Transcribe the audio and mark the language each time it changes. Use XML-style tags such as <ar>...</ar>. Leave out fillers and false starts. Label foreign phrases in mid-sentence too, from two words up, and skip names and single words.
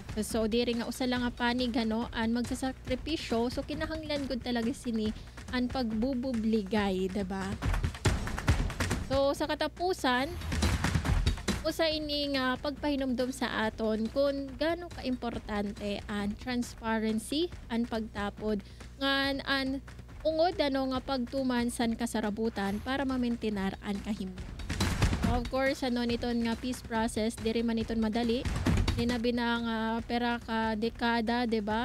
<war>So diri nga usa lang nga panig an magsasakripisyo, so kinahanglan gud talaga sini ang pagbububligay, diba? So sa katapusan, usa ini nga pagpahinumdum sa aton kung gaano ka-importante ang transparency, ang pagtapod ngan an ungod nga pagtuman san kasarabutan para mamaintenar ang kahimyang.</war> <en>Of course,</en> <war>niton nga peace process, diri man iton madali. Dinabi na nga pera ka dekada, diba?</war>